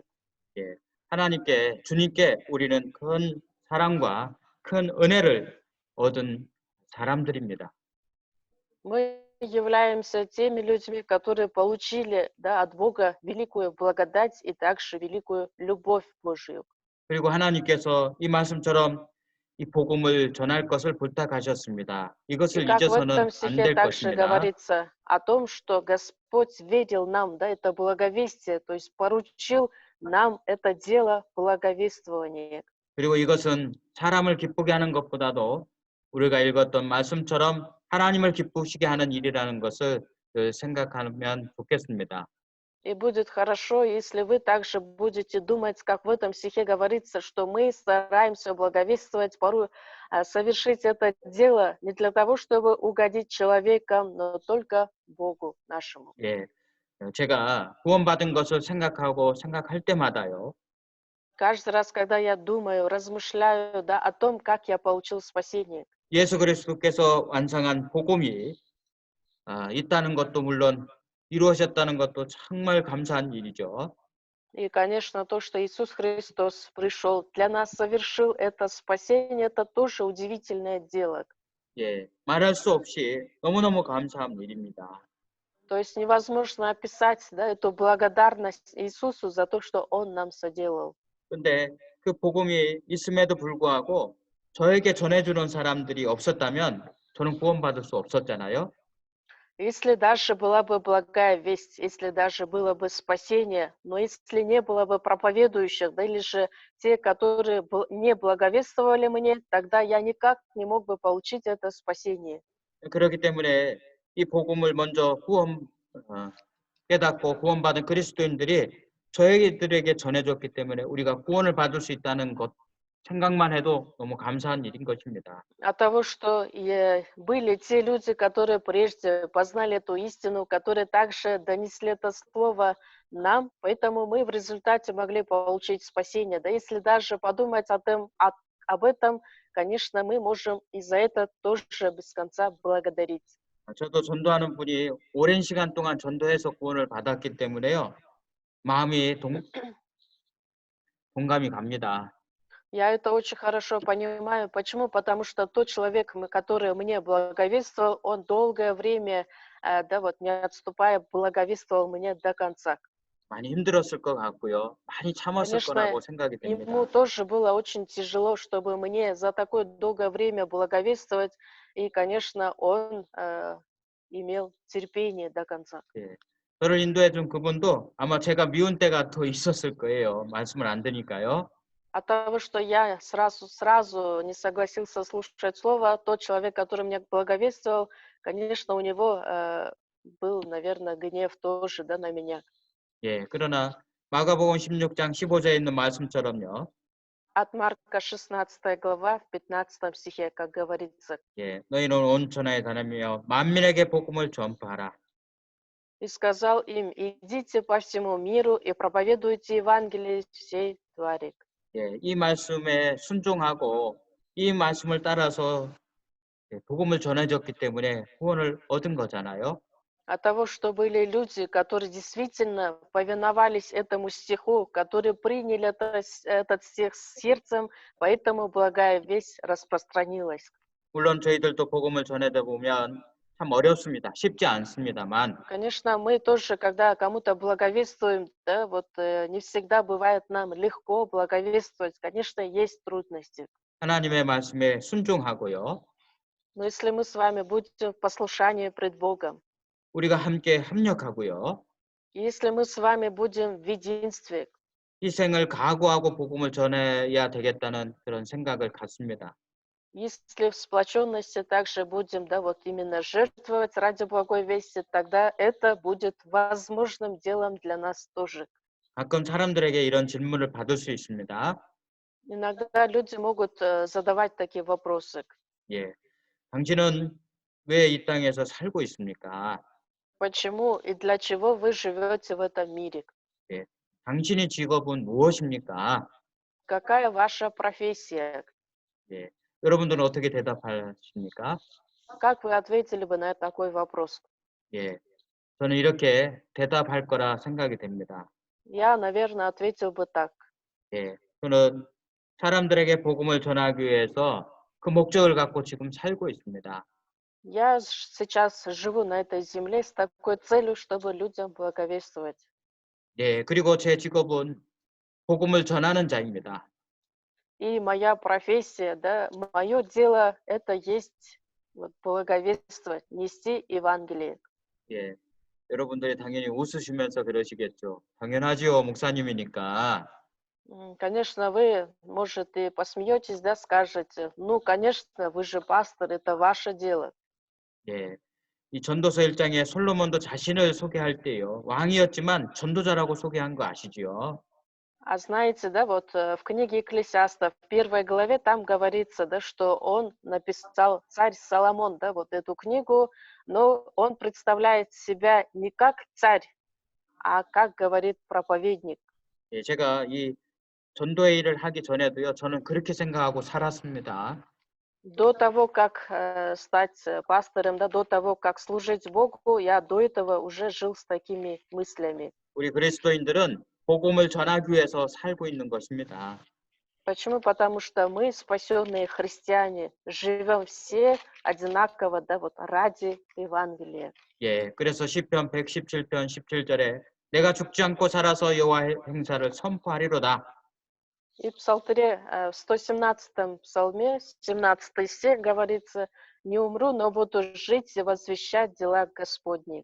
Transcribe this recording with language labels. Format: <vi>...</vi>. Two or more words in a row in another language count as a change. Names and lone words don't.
<ko>예, 하나님께 주님께 우리는 큰 사랑과 큰 은혜를 얻은 사람들입니다.</ko> <ru>Мы являемся теми людьми, которые получили, да, от Бога великую благодать и также великую любовь Божию.</ru> <ko>그리고 하나님께서 이 말씀처럼 이 복음을 전할 것을 부탁하셨습니다.</ko> <ru>И</ru> <ko>이것을</ko> <ru>как в</ru> <ko>잊어서는</ko> <ru>этом</ru> <ko>안</ko> <ru>стихе</ru> <ko>될</ko> <ru>также</ru> <ko>것입니다.</ko> <ru>говорится о том, что Господь верил нам, да, это благовестие, то есть поручил нам это дело благовествования.</ru> <ko>그리고 이것은 사람을 기쁘게 하는 것보다도 우리가 읽었던 말씀처럼 하나님을 기쁘시게 하는 일이라는 것을 생각하면 좋겠습니다.</ko> <ru>И будет хорошо, если вы также будете думать, как в этом стихе говорится, что мы стараемся благовествовать, порой совершить это дело не для того, чтобы угодить человекам, но только Богу нашему.</ru> <ko>예, 제가 구원받은 것을 생각하고 생각할 때마다요.</ko> <ru>Каждый раз, когда я думаю, размышляю, да, о том, как я получил спасение,</ru> <ko>예수 그리스도께서 완성한 복음이 있다는 것도 물론 이루어졌다는 것도 정말 감사한 일이죠.</ko> <ru>и, конечно, то, что Иисус Христос пришел для нас, совершил это спасение, это тоже удивительное дело.</ru> <ko>예, 말할 수 없이 너무너무 감사한 일입니다.</ko> <ru>То есть невозможно описать, да, эту благодарность Иисусу за то, что Он нам соделал.</ru> <ko>근데 그 복음이 있음에도 불구하고 저에게 전해주는 사람들이 없었다면 저는 구원받을 수 없었잖아요.</ko> <ru>Если даже была бы благая весть, если даже было бы спасение, но если не было бы проповедующих, да, или же те, которые не благовествовали мне, тогда я никак не мог бы получить это спасение.</ru> <ko>그렇기 때문에 이 복음을 먼저 깨닫고 구원받은 그리스도인들이 저희들에게 전해줬기 때문에 우리가 구원을 받을 수 있다는 것 생각만 해도 너무 감사한 일인 것입니다.</ko> <ru>От того, что были те люди, которые прежде познали эту истину, которые также донесли это слово нам, поэтому мы в результате могли получить спасение. Да если даже подумать об этом, конечно, мы можем и за это тоже без конца благодарить.</ru> <ko>저도 전도하는 분이 오랜 시간 동안 전도해서 구원을 받았기 때문에요. 마음이 동감이 갑니다.</ko> <ru>Я это очень хорошо понимаю. Почему? Потому что тот человек, который мне благовествовал, он долгое время, да, вот не отступая, благовествовал мне до конца.</ru> <ko>많이 힘들었을 것 같고요. 많이 참았을</ko> <ru>Конечно,</ru> <ko>거라고 생각이</ko> <ru>ему</ru> <ko>됩니다.</ko> <ru>тоже было очень тяжело, чтобы мне за такое долгое время благовествовать, и, конечно, он имел терпение до конца.</ru> <ko>예. 저를 인도해 준 그분도 아마 제가 미운 때가 더 있었을 거예요. 말씀을 안 드니까요.</ko> <ru>От того, что я сразу не согласился слушать слово, тот человек, который меня благовествовал, конечно, у него был, наверное, гнев тоже, да, на меня.</ru> <ko>예. 그러나 마가복음 16장 15절에 있는 말씀처럼요.</ko> <ru>От Марка 16 глава, в 15 стихе, как говорится.</ru> <ko>예. 너희는 온 천하에 다니며 만민에게 복음을 전파하라.</ko> <ru>И сказал им: идите по всему миру и проповедуйте Евангелие всей твари.</ru> <ko>예. 이 말씀에 순종하고 이 말씀을 따라서 복음을 전해줬기 때문에 구원을 얻은 거잖아요.</ko> <ru>От того, что были люди, которые действительно повиновались этому стиху, которые приняли этот стих с сердцем, поэтому благая весть распространилась.</ru> <ko>물론 저희들도 복음을 전하다 보면 참 어렵습니다. 쉽지 않습니다만</ko> <ru>Конечно, мы тоже, когда кому-то благовествуем, да, вот не всегда бывает нам легко благовествовать. Конечно, есть трудности.</ru> <ko>하나님의 말씀에 순종하고요.</ko> <ru>Но если мы с вами будем в послушании пред Богом,</ru> <ko>우리가 함께 협력하고요.</ko> <ru>если мы с вами будем в единстве,</ru> <ko>희생을 각오하고 복음을 전해야 되겠다는 그런 생각을 갖습니다.</ko> <ru>если в сплоченности также будем, да, вот именно жертвовать ради благой вести, тогда это будет возможным делом для нас тоже.</ru> <ko>가끔 사람들에게 이런 질문을 받을 수 있습니다.</ko> <ru>Иногда люди могут задавать такие вопросы.</ru> <ko>예, 당신은 왜 이 땅에서 살고 있습니까?</ko> <ru>Почему и для чего вы живете в этом мире?</ru> <ko>예, 당신의 직업은 무엇입니까?</ko> <ru>Какая ваша профессия?</ru> <ko>예, 여러분들은 어떻게 대답하십니까?</ko> <ru>Как вы ответили бы на такой вопрос?</ru> <ko>예, 저는 이렇게 대답할 거라 생각이 됩니다.</ko> <ru>Я, наверное, ответил бы так.</ru> <ko>예, 저는 사람들에게 복음을 전하기 위해서 그 목적을 갖고 지금 살고 있습니다.</ko> <ru>Я сейчас живу на этой земле с такой целью, чтобы людям благовествовать.</ru> <ko>예, 그리고 제 직업은 복음을 전하는 자입니다.</ko> <ru>И моя профессия, да, мое дело это есть вот, благовествовать, нести Евангелие.</ru> <ko>예, 여러분들이 당연히 웃으시면서 그러시겠죠. 당연하지요, 목사님이니까.</ko> <ru>Конечно, вы, может, и посмеетесь, да, скажете, ну, конечно, вы же пастор, это ваше дело.</ru> <ko>예, 이 전도서 1장에 솔로몬도 자신을 소개할 때요. 왕이었지만 전도자라고 소개한 거 아시지요?</ko> <ru>А знаете, да, вот в книге Екклесиаста, в 1 главе, там говорится, да, что он написал, царь Соломон, да, вот эту книгу, но он представляет себя не как царь, а как говорит проповедник.</ru> <ko>예, 제가 이 전도의 일을 하기 전에도요. 저는 그렇게 생각하고 살았습니다.</ko> <ru>До того, как стать пастором, да, до того, как служить Богу, я до этого уже жил с такими мыслями.</ru> <ko>우리 그리스도인들은 복음을 전하기 위해서 살고 있는 것입니다.</ko> <ru>Почему? Потому что мы, спасенные христиане, живем все одинаково, да, вот ради Евангелия.</ru> <ko>예, 그래서 시편 117편 17절에 내가 죽지 않고 살아서 여호와의 행사를 선포하리로다.</ko> <ru>И в Псалтыре, в 117-м псалме, 17 стих говорится, «Не умру, но буду жить и возвещать дела Господни».</ru>